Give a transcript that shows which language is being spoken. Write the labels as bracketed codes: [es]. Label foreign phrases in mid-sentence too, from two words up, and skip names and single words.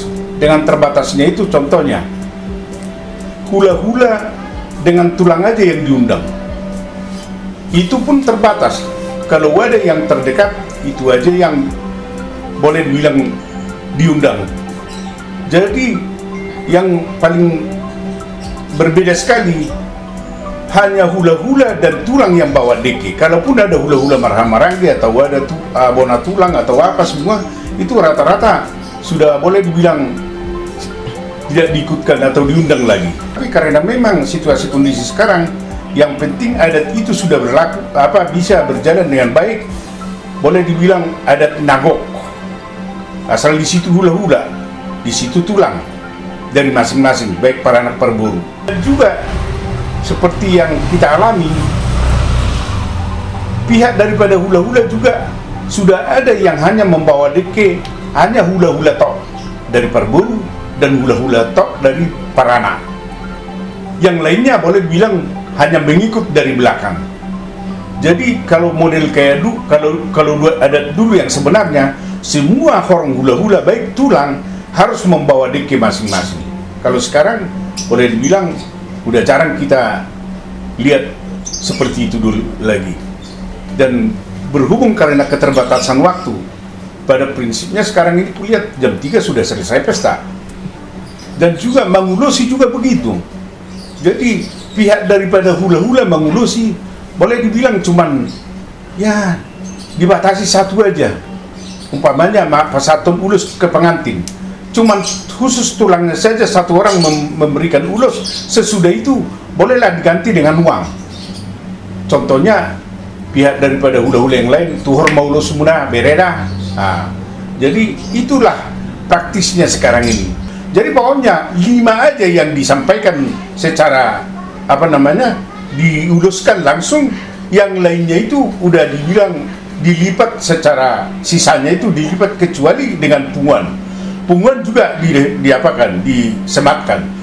[id] Dengan terbatasnya itu contohnya hula-hula dengan tulang aja yang diundang, itu pun terbatas. Kalau ada yang terdekat, itu aja yang boleh dibilang diundang. Jadi yang paling berbeda sekali hanya hula-hula dan tulang yang bawa deke. Kalaupun ada hula-hula marhamarangi atau ada bona tulang atau apa semua, itu rata-rata sudah boleh dibilang tidak diikutkan atau diundang lagi. Tapi karena memang situasi kondisi sekarang, yang penting adat itu sudah berlaku, bisa berjalan dengan baik. Boleh dibilang adat nagok. Asal di situ hula-hula, di situ tulang dari masing-masing, baik para anak perburu. Dan juga seperti yang kita alami, pihak daripada hula-hula juga sudah ada yang hanya membawa deke, hanya hula-hula tok dari perburu dan hula-hula tok dari para anak. Yang lainnya boleh bilang hanya mengikut dari belakang. Jadi kalau model kayak kalau ada dulu yang sebenarnya semua orang hula-hula baik tulang harus membawa deke masing-masing. Kalau sekarang boleh dibilang udah jarang kita lihat seperti itu dulu lagi. Dan berhubung karena keterbatasan waktu, pada prinsipnya sekarang ini kulihat jam 3 sudah selesai pesta. Dan juga Mangulosi juga begitu. Jadi pihak daripada hula-hula Mangulosi boleh dibilang cuman ya dibatasi satu aja. Umpamanya pasatun ulus ke pengantin, cuman khusus tulangnya saja satu orang memberikan ulus. Sesudah itu bolehlah diganti dengan uang. Contohnya pihak daripada hula-hula yang lain [bbc] tuhor maulus muna bereda. [id] Jadi itulah praktisnya sekarang ini. Jadi pokoknya 5 aja yang disampaikan secara diuluskan langsung, yang lainnya itu udah dibilang dilipat secara sisanya itu dilipat kecuali dengan punguan juga disematkan.